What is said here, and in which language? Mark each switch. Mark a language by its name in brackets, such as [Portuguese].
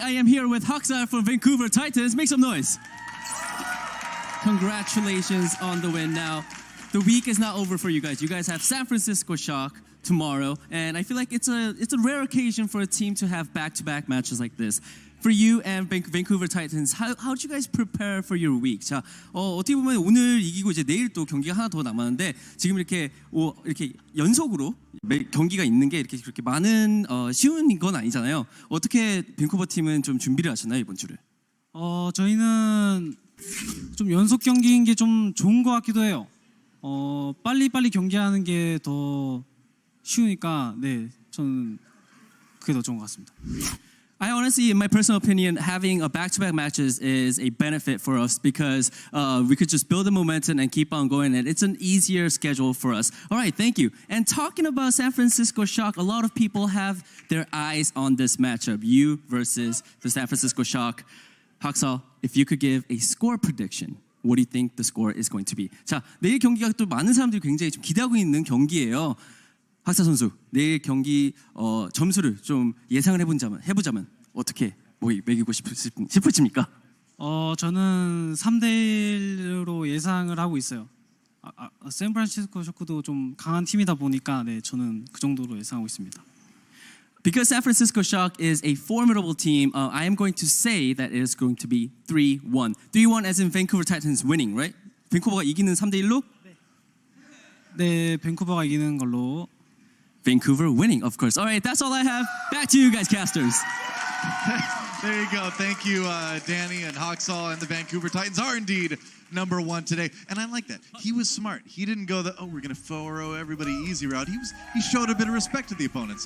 [English] I am here with Hoxall from Vancouver Titans. Make some noise. Congratulations on the win. Now, the week is not over for you guys. You guys have San Francisco Shock tomorrow, and I feel like it's a rare occasion for a team to have back-to-back matches like this. For you and Vancouver Titans, how did you guys prepare for your week? [Korean] 자, 어떻게 보면 오늘 이기고 이제 내일 또 경기가 하나 더 남았는데 지금 이렇게 연속으로 경기가 있는 게 이렇게 그렇게 많은 쉬운 건 아니잖아요. 어떻게 밴쿠버 팀은 좀 준비를 하셨나요 이번 주를? 저희는 좀 연속 경기인 게 좀 좋은 것 같기도 해요. 빨리 경기하는 게 더 쉬우니까 네, 저는 그게 더 좋은 것 같습니다. [English] I honestly, in my personal opinion, having a back-to-back matches is a benefit for us because we could just build the momentum and keep on going, and it's an easier schedule for us. All right, thank you. And talking about San Francisco Shock, a lot of people have their eyes on this matchup, you versus the San Francisco Shock. Hoxall, if you could give a score prediction, what do you think the score is going to be? [Korean] 자, 내일 경기가 또 많은 사람들이 굉장히 좀 기대하고 있는 경기예요. 학사 선수, 내일 경기 점수를 좀 예상을 해보자면 어떻게 매기고 싶으십니까? 저는 3대1로 예상을 하고 있어요. 샌프란시스코 쇼크도 좀 강한 팀이다 보니까 네, 저는 그 정도로 예상하고 있습니다. [English] Because San Francisco Shock is a formidable team, I am going to say that it is going to be 3-1. 3-1 as in Vancouver Titans winning, right? [Korean] 밴쿠버가 이기는 3대1로? 네, 밴쿠버가 이기는 걸로. [English] Vancouver winning, of course. All right, that's all I have. Back to you guys, casters. There you go. Thank you, Danny and Hoxall, and the Vancouver Titans are indeed number one today. And I like that. He was smart. He didn't go we're going to 4-0 everybody easy route. He showed a bit of respect to the opponents.